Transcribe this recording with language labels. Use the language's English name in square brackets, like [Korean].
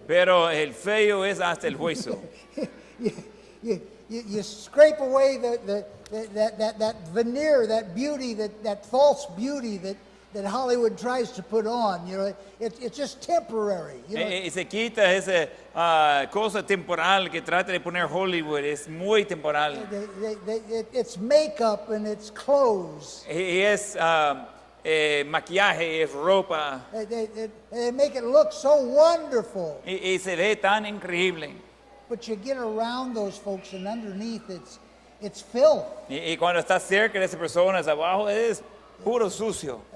[Spanish] pero el feo es hasta el hueso. [English] You scrape away that veneer, that beauty, that false beauty that Hollywood tries to put on. You know, it's just temporary. You know, [Spanish] Y se quita esa cosa temporal que trata de poner Hollywood, es muy temporal. [English] it's makeup and it's clothes. [Spanish] Y es maquillaje, es ropa, [English] They make it look so wonderful. [Spanish] y se ve tan increíble. [English] But you get around those folks and underneath it's filth. [Spanish] Y cuando estás cerca de esas personas, abajo es puro sucio.